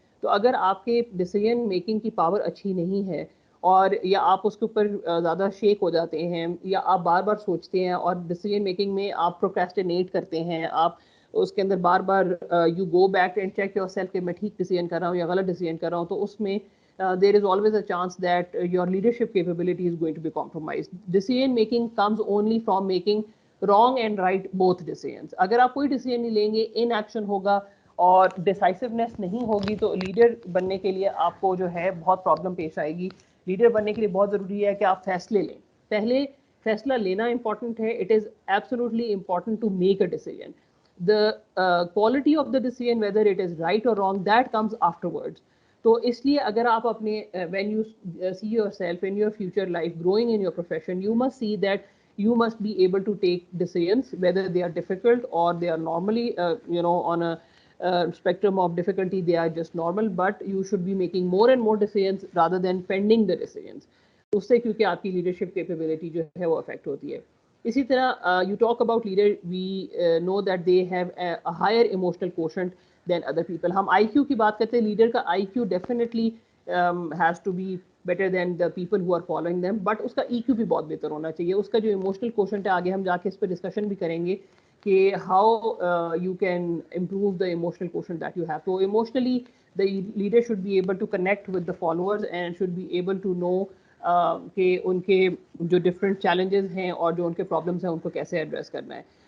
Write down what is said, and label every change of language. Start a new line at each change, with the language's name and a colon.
Urdu: تو اگر آپ کے ڈیسیجن میکنگ کی پاور اچھی نہیں ہے اور یا آپ اس کے اوپر زیادہ شیک ہو جاتے ہیں یا آپ بار بار سوچتے ہیں اور ڈیسیجن میکنگ میں آپ پروکریسٹینیٹ کرتے ہیں, آپ اس کے اندر بار بار you go back and check your self کہ میں ٹھیک ڈیسیجن کر رہا ہوں یا غلط ڈیسیجن کر رہا ہوں, تو اس میں there is always a chance that your leadership capability is going to be compromised.
English: Decision making comes only from making wrong and right both decisions.
Urdu: اگر آپ کوئی ڈیسیجن نہیں لیں گے, ان ایکشن ہوگا اور ڈیسائسونیس نہیں ہوگی, تو لیڈر بننے کے لیے آپ کو جو ہے بہت پرابلم پیش آئے گی. لیڈر بننے کے لیے بہت ضروری ہے کہ آپ فیصلے لیں. پہلے فیصلہ لینا امپورٹنٹ ہے.
English: It is absolutely important to make a decision. The quality of the decision, whether it is right or wrong, that comes afterwards. تو اس لیے اگر آپ اپنے when you see yourself in your future life growing in your profession, you must see that you must be able to take decisions whether they are difficult or they are normally on a spectrum of difficulty, they are just normal, but you should be making more and more decisions rather than pending the decisions.
Urdu: اس سے کیونکہ آپ کی leadership capability جو ہے وہ effect ہوتی ہے.
English: اسی طرح you talk about leader, we know that they have a higher emotional quotient than other people.
Urdu: ہم آئی کیو کی بات کرتے ہیں, لیڈر کا آئی کیو definitely has to be better than the people ہو are following them, but اس کا ای کیو بھی بہت بہتر ہونا چاہیے. اس کا جو ایموشنل کوشنٹ ہے, آگے ہم جا کے اس پہ ڈسکشن بھی کریں گے کہ how you can improve the emotional quotient that you have. تو emotionally the leader should be able to connect with the followers and should be able to know کہ ان کے جو ڈفرینٹ چیلنجز ہیں اور جو ان کے پرابلمس ہیں ان کو کیسے ایڈریس کرنا ہے.